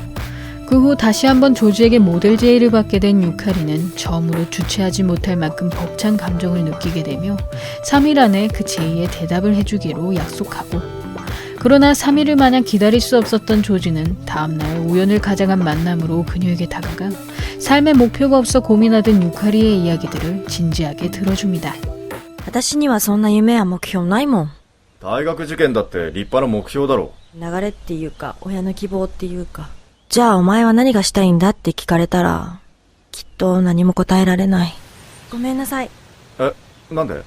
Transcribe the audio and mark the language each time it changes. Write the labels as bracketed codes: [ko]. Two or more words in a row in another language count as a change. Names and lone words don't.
[ko] 그 후 다시 한번 조지에게 모델 제의를 받게 된 유카리는 처음으로 주체하지 못할 만큼 벅찬 감정을 느끼게 되며 3일 안에 그 제의에 대답을 해주기로 약속하고, 그러나 3일을 마냥 기다릴 수 없었던 조지는 다음날 우연을 가장한 만남으로 그녀에게 다가가 삶의 목표가 없어 고민하던 유카리의 이야기들을 진지하게 들어줍니다. [ja] 私にはそんな夢や目標ないもん。大学受験だって立派な目標だろ。流れっていうか親の希望っていうか。じゃあお前は何がしたいんだって聞かれたらきっと何も答えられない。ごめんなさい。え、なんで？